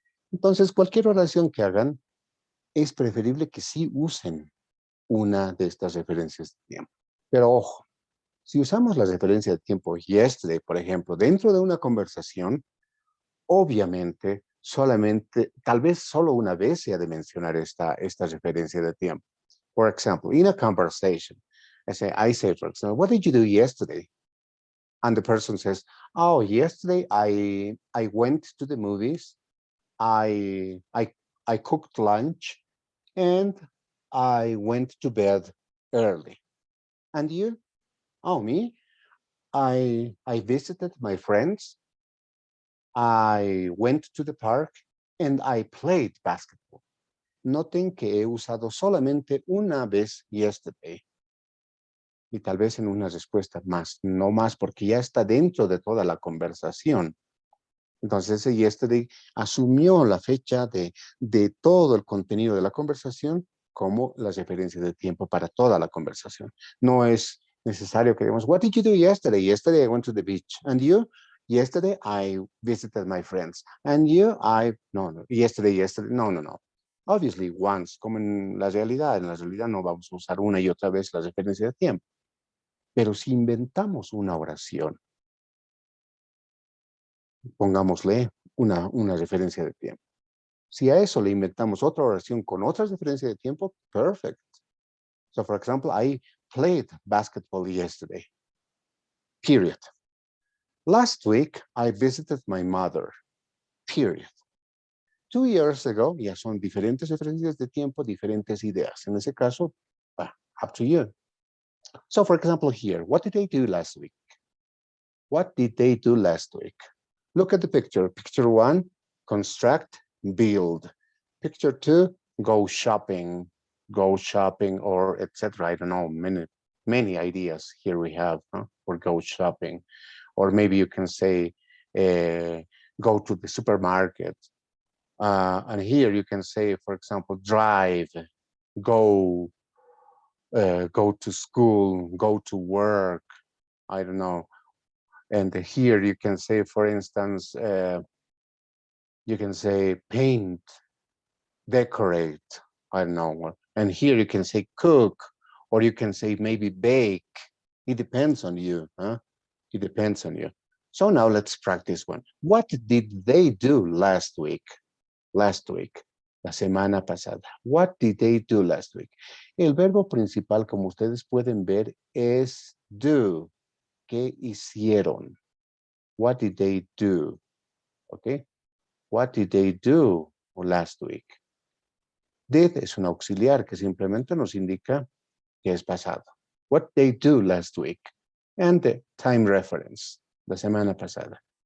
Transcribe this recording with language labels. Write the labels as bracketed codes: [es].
[es] Entonces, cualquier oración que hagan, es preferible que sí usen una de estas referencias de tiempo. Pero ojo, si usamos la referencia de tiempo yesterday, por ejemplo, dentro de una conversación, obviamente, tal vez solo una vez se ha de mencionar esta referencia de tiempo. [en] For example, in a conversation, I say, for example, what did you do yesterday? And the person says, oh, yesterday I went to the movies, I cooked lunch, and I went to bed early. And you? Oh, me? I visited my friends, I went to the park, and I played basketball. [es] Noten que he usado solamente una vez yesterday. Y tal vez en una respuesta más, no más, porque ya está dentro de toda la conversación. Entonces ese yesterday asumió la fecha de todo el contenido de la conversación como la referencia de tiempo para toda la conversación. No es necesario que digamos, [en] what did you do yesterday? Yesterday I went to the beach. And you? Yesterday I visited my friends. And you? Yesterday, no. Obviously, once, [es] como en la realidad no vamos a usar una y otra vez la referencia de tiempo. Pero si inventamos una oración, pongámosle una referencia de tiempo. Si a eso le inventamos otra oración con otra referencia de tiempo, perfect. [en] So, for example, I played basketball yesterday. Period. Last week, I visited my mother. Period. 2 years ago, [es] ya son diferentes referencias de tiempo, diferentes ideas. En ese caso, [en] up to you. So, for example, here, what did they do last week? What did they do last week? Look at the picture. Picture 1, construct, build. Picture 2, go shopping, or etc. I don't know, many ideas here we have for go shopping. Or maybe you can say, go to the supermarket. And here you can say, for example, drive, go to school, go to work. I don't know. And here you can say, for instance, you can say paint, decorate, I don't know. And here you can say cook, or you can say maybe bake. It depends on you. It depends on you. So now let's practice one. What did they do last week? Last week, [es] la semana pasada. [en] What did they do last week? [es] El verbo principal, como ustedes pueden ver, es do. ¿Qué hicieron? [en] What did they do? Okay. What did they do last week? [es] Did es un auxiliar que simplemente nos indica que es pasado. [en] What they do last week. And the time reference, [es] la semana pasada.